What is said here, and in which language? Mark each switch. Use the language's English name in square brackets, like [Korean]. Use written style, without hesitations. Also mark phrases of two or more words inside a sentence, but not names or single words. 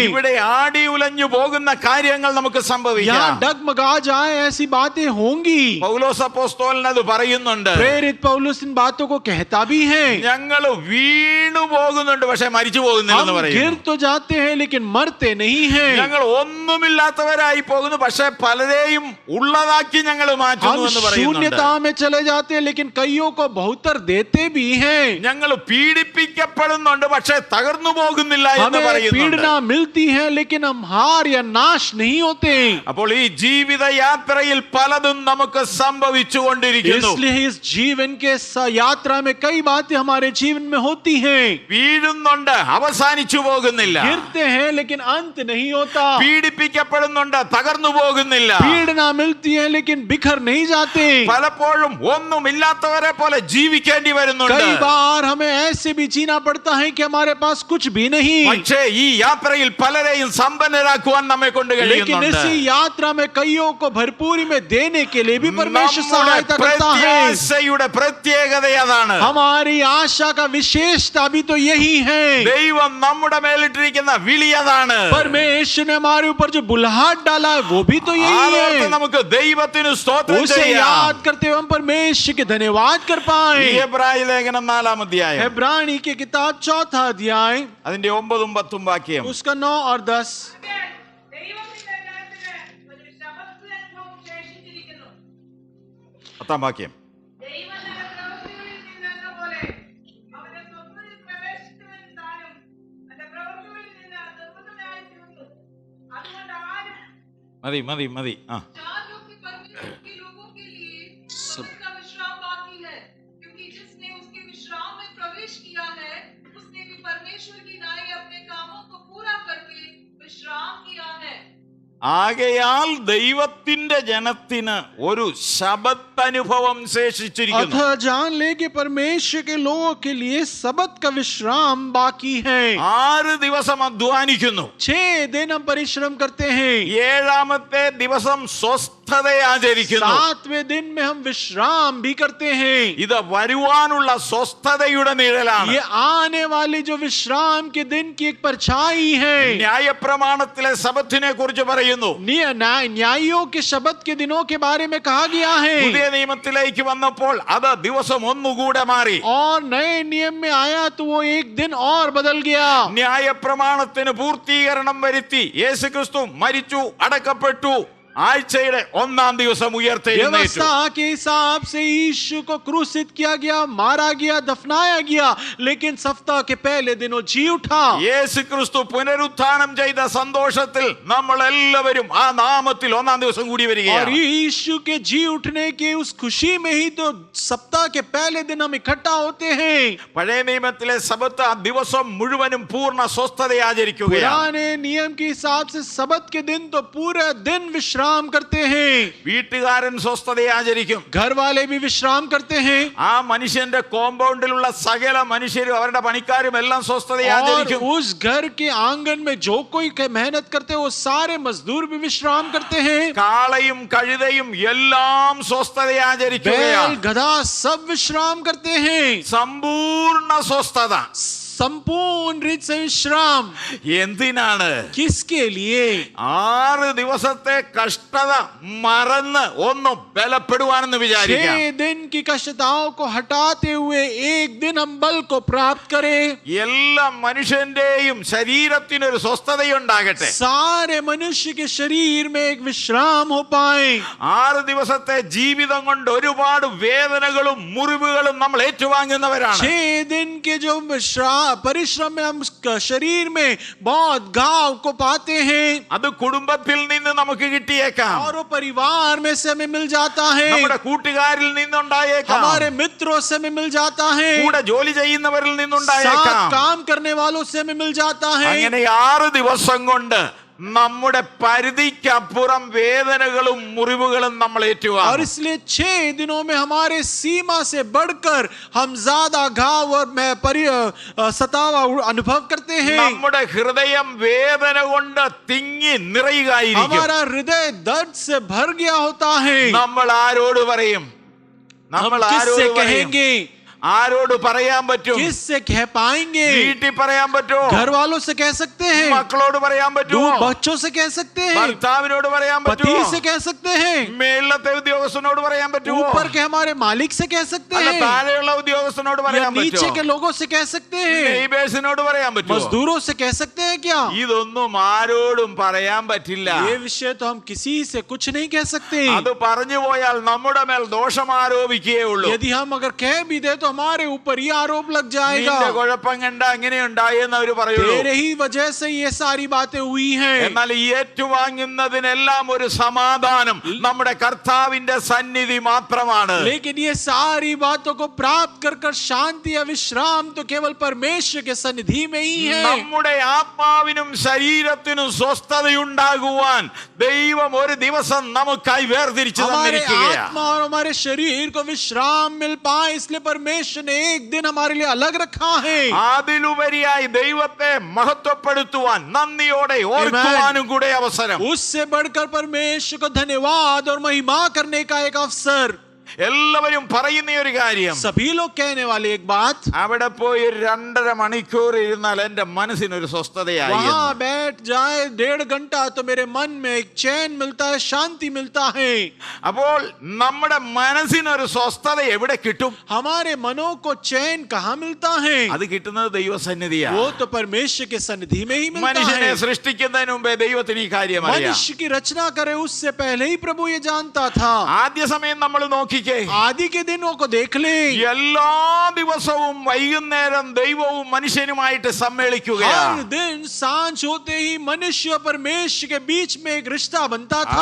[Malayalam] ഇവിടെ ആടി ഉലഞ്ഞു പോകുന്ന കാര്യങ്ങൾ നമുക്ക് [Hindi] यहाँ [Malayalam] സംഭവിക്കാം. [Hindi] डगमगा जाए ऐसी बातें होंगी. [Malayalam] പൗലോസ് അപ്പോസ്തലൻ അത് പറയുന്നുണ്ട്. [Hindi] प्रेरित पौलुस इन बातों को कहता भी है. [Malayalam] ഞങ്ങൾ വീണു പോകുന്നുണ്ട് പക്ഷെ മരിച്ചു പോകുന്നില്ലെന്ന് [Hindi] हम गिर [Malayalam] പറയുന്നു. [Hindi] तो जाते हैं लेकिन मरते नहीं हैं. [Malayalam] ഞങ്ങൾ ഒന്നുമില്ലാത്തവരായി പോകുന്നു പക്ഷെ പലരെയും ഉള്ളതാക്കി ഞങ്ങൾ മാറ്റുന്നു [Hindi] हम [Malayalam] എന്ന് പറയുന്നുണ്ട്. [Hindi] शून्यता में चले जाते हैं लेकिन कईयों को बहुतर देते भी हैं. [Malayalam] ഞങ്ങൾ പീഡിപ്പിക്കപ്പെടുന്നുണ്ട് പക്ഷെ തകർന്നു പോകുന്നില്ല എന്ന് [Hindi] हमें [Malayalam] പറയുന്നുണ്ട്. [Hindi] पीड़ना मिलती है लेकिन हम हार या नाश नहीं होते. [Malayalam] അപ്പോൾ ഈ ജീവിത യാത്രയിൽ പലതും നമുക്ക് സംഭവിച്ചുകൊണ്ടിരിക്കുന്നു. [Hindi] इसलिए इस जीवन के यात्रा में कई बातें हमारे जीवन में होती हैं. [Malayalam] വീഴുന്നുണ്ട്, അവസാനിച്ചു പോകുന്നില്ല. [Hindi] गिरते हैं लेकिन अंत नहीं होता. [Malayalam] പീഡിപ്പിക്കപ്പെടുന്നുണ്ട്, തകർന്നു പോകുന്നില്ല. [Hindi] पीड़ना मिलती है लेकिन बिखर नहीं जाते. [Malayalam] പലപ്പോഴും ഒന്നുമില്ലാത്തവരെ പോലെ ജീവിക്കേണ്ടി വരുന്നുണ്ട്. [Hindi] कई बार हमें ऐसे भी जीना पड़ता है कि हमारे पास कुछ भी नहीं. [Malayalam] പക്ഷേ ഈ യാത്രയിൽ പലരെയും സമ്പന്നരാക്കുവാൻ നമ്മെ കൊണ്ട് [Hindi] लेकिन [Malayalam] കഴിയുന്നുണ്ട്. [Hindi] इसी यात्रा में कईयों को भरपूरी में देने के लिए भी परमेश्वर [Malayalam] നമ്മുടെ [Hindi] सहायता करता है. [Malayalam] പ്രത്യാശയുടെ പ്രത്യേകത അതാണ്. [Hindi] हमारी आशा का विशेषता भी तो यही है. [Malayalam] ദൈവം നമ്മുടെ മേലിട്ടിരിക്കുന്ന വിളി അതാണ്. [Hindi] परमेश्वर ने हमारे ऊपर जो बुलाहट डाला है वो भी तो यही [Malayalam] അതോർത്ത് [Hindi] है. [Malayalam] നമുക്ക് ദൈവത്തിന് സ്തോത്രം [Hindi] उसे [Malayalam] ചെയ്യാം. [Hindi] याद करते हुए हम परमेश्वर के धन्यवाद कर [Malayalam] ഈ [Hindi] पाए. [Malayalam] എബ്രായ ലേഖനം 4-ാം അധ്യായം [Hindi] इब्रानी की किताब 4 अध्याय [Malayalam] അതിന്റെ 9-ഉം 10-ഉം വാക്യം. [Hindi] उसका 9 और 10. [Malayalam] ദൈവത്തിന്റെ ജനത്തിന് ഒരു ശബത്ത് അനുഭവം ശേഷിച്ചിരിക്കുന്നു. 10-ാം വാക്യം. ദൈവം തന്റെ പ്രവൃത്തികളിൽ നിന്നെന്ന പോലെ അവന്റെ സ്വപ്നത്തിൽ പ്രവേശിച്ചവൻ താനും തന്റെ പ്രവൃത്തികളിൽ നിന്ന് നിർബന്ധനായി തീർന്നു. അതുകൊണ്ട് ആരും മതി മതി മതി. [Hindi] जान लो कि परमेश्वर के लोगों के लिए सब्त का विश्राम बाकी है, क्योंकि जिसने उसके विश्राम में प्रवेश किया है उसने भी परमेश्वर की नाई अपने कामों को पूरा करके विश्राम किया है. [Malayalam] ആകയാൽ ദൈവത്തിന്റെ ജനത്തിന് ഒരു ശബത്തനുഭവം ശേഷിച്ചിരിക്കുന്നു. [Hindi] अतः जान ले कि परमेश्वर के लोगों के लिए सबत का विश्राम बाकी है. [Malayalam] 6 ദിവസം അധ്വാനിക്കുന്നു. [Hindi] 6 दिन हम परिश्रम करते हैं. [Malayalam] 7-ാമത്തെ ദിവസം സ്വസ്ഥതയെ ആചരിക്കുന്നു. [Hindi] 7वें दिन में हम विश्राम भी करते हैं. [Malayalam] ഇത് വരുവാനുള്ള സ്വസ്ഥതയുടെ നിഴലാണ്. [Hindi] ये आने वाले जो विश्राम के दिन की एक परछाई है. [Malayalam] ന്യായപ്രമാണത്തിലെ ശബത്തിനെ കുറിച്ച് പറയുന്നു. [Hindi] न्यायियों के शब्द के दिनों के बारे में कहा गया है. [Malayalam] പുതിയ നിയമത്തിലേക്ക് വന്നപ്പോൾ അത് ദിവസം ഒന്നുകൂടെ മാറി. [Hindi] और नए नियम में आया तो वो एक दिन और बदल गया. [Malayalam] ന്യായപ്രമാണത്തിന് പൂർത്തീകരണം വരുത്തി യേശുക്രിസ്തു മരിച്ചു, അടക്കപ്പെട്ടു, ആഴ്ചയുടെ 1-ാം ദിവസം ഉയർത്തെഴുന്നേറ്റു. [Hindi] व्यवस्था के हिसाब से यीशु को क्रूसित किया गया, मारा गया, दफनाया गया, लेकिन सप्ताह के पहले दिन वो जी उठा. [Malayalam] യേശുക്രിസ്തു പുനരുത്ഥാനം ചെയ്ത സന്തോഷത്തിൽ നമ്മൾ എല്ലാവരും ആ നാമത്തിൽ 1-ാം ദിവസം കൂടി [Hindi] और [Malayalam] വരികയാണ്. [Hindi] यीशु के जी उठने के उस खुशी में ही तो सप्ताह के पहले दिन हम इकट्ठा होते हैं. [Malayalam] പഴയ നിയമത്തിലെ സബത്ത് ആ ദിവസം മുഴുവനും പൂർണ്ണ സ്വസ്ഥത ആചരിക്കുകയാണ്. [Hindi] पुराने नियम के हिसाब से सबत के दिन तो पूरा दिन विश्राम करते हैं. [Malayalam] വീട്ടുകാരൻ സ്വസ്ഥത ആചരിക്കും. [Hindi] घर वाले भी विश्राम करते हैं. [Malayalam] ആ മനുഷ്യന്റെ കോമ്പൗണ്ടിലുള്ള സകല മനുഷ്യരും അവരുടെ പണിക്കാരും എല്ലാം സ്വസ്ഥത [Hindi] और [Malayalam] ആചരിക്കും. [Hindi] उस घर के आंगन में जो कोई मेहनत करते हैं वो सारे मजदूर भी विश्राम करते हैं. [Malayalam] കാളയും കഴുതയും എല്ലാം സ്വസ്ഥത [Hindi] बैल [Malayalam] ആചരിക്കുകയാണ്. [Hindi] गधा सब विश्राम करते हैं. [Malayalam] സമ്പൂർണ്ണ സ്വസ്ഥത. [Hindi] संपूर्ण रीत से विश्राम [Malayalam] എന്തിനാണ്? [Hindi] किसके लिए? [Malayalam] 6 ദിവസത്തെ കഷ്ടത മറന്ന് ഒന്ന് ബലപ്പെടുവാനെന്ന് വിചാരിക്കാം. [Hindi] 6 दिन की कष्टताओं को हटाते हुए एक दिन हम बल को प्राप्त करें. [Malayalam] എല്ലാ മനുഷ്യന്റെയും ശരീരത്തിനൊരു സ്വസ്ഥതയുണ്ടാകട്ടെ. [Hindi] सारे मनुष्य के शरीर में एक विश्राम हो पाए. [Malayalam] 6 ദിവസത്തെ ജീവിതം കൊണ്ട് ഒരുപാട് വേദനകളും മുറിവുകളും നമ്മൾ ഏറ്റുവാങ്ങുന്നവരാണ്. [Hindi] 6 दिन के जो परिश्रम में हम शरीर में बहुत घाव को पाते हैं. [Malayalam] അത് കുടുംബത്തിൽ നിന്ന് നമുക്ക് കിട്ടിയേക്കാം. [Hindi] और वो परिवार में से हमें मिल जाता है. [Malayalam] നമ്മുടെ കൂട്ടുകാരിൽ നിന്നുണ്ടായേക്കാം. [Hindi] हमारे मित्रों से हमें मिल जाता है. [Malayalam] കൂടെ ജോലി ചെയ്യുന്നവരിൽ [Hindi] साथ [Malayalam] നിന്നുണ്ടായേക്കാം. [Hindi] काम करने वालों से हमें मिल जाता है. [Malayalam] അങ്ങനെ 6 ദിവസം കൊണ്ട് നമ്മുടെ പരിധിക്കപ്പുറം വേദനകളും മുറിവുകളും നമ്മൾ [Hindi] और [Malayalam] ഏറ്റുവാങ്ങും. [Hindi] इसलिए 6 दिनों में हमारे सीमा से बढ़कर हम ज्यादा घाव और सतावा अनुभव करते हैं. [Malayalam] നമ്മുടെ ഹൃദയം വേദന കൊണ്ട് തിങ്ങി നിറയുകയായിരിക്കും. [Hindi] हमारा हृदय दर्द से भर गया होता है. [Malayalam] നമ്മൾ ആരോട് പറയും? [Hindi] हम [Malayalam] നമ്മൾ [Hindi] किससे [Malayalam] ആരോട് പറയും? [Hindi] कहेंगे? [Malayalam] ആരോട് പറയാൻ പറ്റും? [Hindi] किससे कह पाएंगे? [Malayalam] വീട്ടിൽ പറയാൻ പറ്റുമോ? [Hindi] घर वालों से कह सकते हैं. [Malayalam] മക്കളോട് പറയാൻ പറ്റുമോ? [Hindi] बच्चों से कह सकते हैं. [Malayalam] ഭർത്താവിനോട് പറയാൻ [Hindi] पति [Malayalam] പറ്റുമോ? [Hindi] से कह सकते हैं. [Malayalam] മേളത്തെ ഉദ്യോഗസ്ഥനോട് പറയാൻ പറ്റുമോ? [Hindi] ऊपर के हमारे मालिक से कह सकते [Malayalam] അല്ല [Hindi] हैं. [Malayalam] താഴെയുള്ള ഉദ്യോഗസ്ഥനോട് [Hindi] या [Malayalam] പറയാൻ [Hindi] नीचे [Malayalam] പറ്റുമോ? [Hindi] के लोगों से कह सकते हैं. [Malayalam] നെയ്ബേഴ്സിനോട് പറയാൻ പറ്റുമോ? [Hindi] मजदूरों से कह सकते हैं क्या? [Malayalam] ഇതൊന്നും ആരോടും പറയാൻ പറ്റില്ല. [Hindi] ये विषय तो हम किसी से कुछ नहीं कह सकते. [Malayalam] അത് പറഞ്ഞു പോയാൽ നമ്മുടെ മേൽ ദോഷം ആരോപിക്കുകയേ ഉള്ളൂ. [Hindi] यदि हम अगर कह भी दे तो तो हमारे ऊपर ही आरोप लग जाएगा। [Malayalam] നിന്റെ കുഴപ്പം കണ്ട അങ്ങനെ ഉണ്ടായെന്ന് അവര് പറയുള്ളൂ. [Hindi] तेरे ही वजह से ये सारी बातें हुई हैं। [Malayalam] എന്നാൽ ഈ ഏറ്റുവാങ്ങുന്നതിനെല്ലാം ഒരു സമാധാനം നമ്മുടെ കർത്താവിന്റെ സന്നിധി മാത്രമാണ്. [Hindi] लेकिन ये सारी बातों को प्राप्त कर शांति या विश्राम तो केवल परमेश्वर के सन्निधि में ही है। [Malayalam] നമ്മുടെ ആത്മാവിനും ശരീരത്തിനും സ്വസ്ഥതയുണ്ടാകുവാൻ ദൈവം ഒരു ദിവസം നമുക്കായി വേർതിരിച്ചു [Hindi] हमारे [Malayalam] തന്നിരിക്കുകയാണ്. [Hindi] आत्मा और हमारे शरीर को विश्राम मिल पाए इसलिए परमेश्वर ने एक दिन हमारे लिए अलग रखा है। [Malayalam] അതിലുപരിയായി ദൈവത്തെ മഹത്വപ്പെടുത്തുവാൻ നന്ദിയോടെ ഓർക്കുവാനും കൂടെ അവസരം. [Hindi] उससे बढ़कर परमेश्वर को धन्यवाद और महिमा करने का एक अवसर। [Malayalam] എല്ലാവരും പറയുന്ന ഒരു കാര്യം, [Hindi] सभी लोग कहने वाले एक बात, [Malayalam] അവിടെ പോയി 2.5 മണിക്കൂർ ഇരുന്നാൽ എന്റെ മനസ്സിനൊരു സ്വസ്ഥതയായി. [Hindi] वहां बैठ जाए 1.5 घंटा तो मेरे मन में एक चैन मिलता है, शांति मिलता है। [Malayalam] അപ്പോൾ നമ്മുടെ മനസ്സിനൊരു സ്വസ്ഥത എവിടെ കിട്ടും? [Hindi] हमारे मनों को चैन कहाँ मिलता है? [Malayalam] അത് കിട്ടുന്നത് ദൈവസന്നിധിയാണ്. [Hindi] वो तो परमेश्वर के सन्निधि में ही मिलता [Malayalam] മനുഷ്യനെ [Hindi] है। [Malayalam] സൃഷ്ടിക്കുന്നതിന് മുമ്പേ ദൈവത്തിന് ഈ കാര്യം അറിയാം. [Hindi] मनुष्य की रचना करे उससे पहले ही प्रभु ये जानता था। [Malayalam] ആദ്യ സമയം നമ്മൾ നോക്കിക്കേ, [Hindi] आदि के दिनों को देख ले, [Malayalam] എല്ലാ ദിവസവും വൈകുന്നേരം ദൈവവും മനുഷ്യനുമായിട്ട് സമ്മേളിക്കുകയാണ്. [Hindi] हर दिन सांझ होते ही मनुष्य और परमेश्वर के बीच में एक रिश्ता बनता था।